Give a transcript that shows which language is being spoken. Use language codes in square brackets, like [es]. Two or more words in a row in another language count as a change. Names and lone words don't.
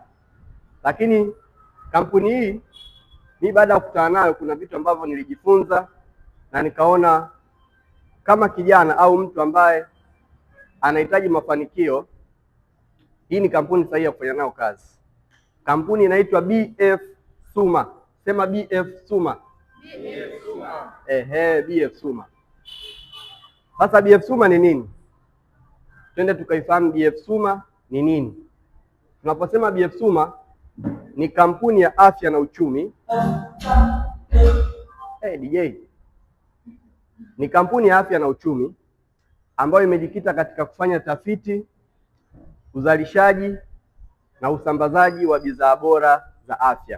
[sw] Lakini kampuni hii, mimi baada ya kukutana nayo, kuna vitu ambavyo nilijifunza na nikaona kama kijana au mtu ambaye anahitaji mafanikio, hii ni kampuni sahihi ya kufanya nayo kazi. Kampuni inaitwa BF Suma. Sema BF Suma. BF Suma. BF Suma. Sasa BF Suma ni nini? Twende tukaifahamu BF Suma ni nini. Tunaposema BF Suma ni kampuni ya afya na uchumi. DJ. Ni kampuni ya afya na uchumi ambayo imejikita katika kufanya tafiti, uzalishaji na usambazaji wa bidhaa bora za afya.